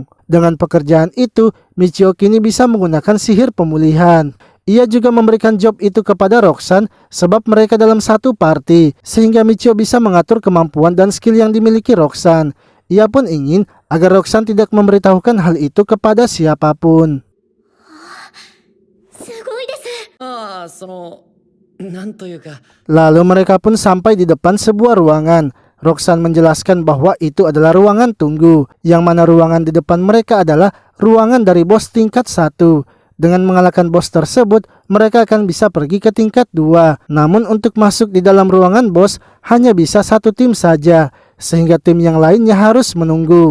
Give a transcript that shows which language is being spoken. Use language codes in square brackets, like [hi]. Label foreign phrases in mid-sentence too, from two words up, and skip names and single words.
[id] Dengan pekerjaan itu, Michio kini bisa menggunakan sihir pemulihan. Ia juga memberikan job itu kepada Roxanne sebab mereka dalam satu party, sehingga Michio bisa mengatur kemampuan dan skill yang dimiliki Roxanne. Ia pun ingin agar Roxanne tidak memberitahukan hal itu kepada siapapun. [ja] すごいです。ああなんというか [id] Lalu mereka pun sampai di depan sebuah ruangan. Roxanne menjelaskan bahwa itu adalah ruangan tunggu, yang mana ruangan di depan mereka adalah ruangan dari bos tingkat 1. Dengan mengalahkan bos tersebut, mereka akan bisa pergi ke tingkat 2. Namun untuk masuk di dalam ruangan bos, hanya bisa satu tim saja, sehingga tim yang lainnya harus menunggu.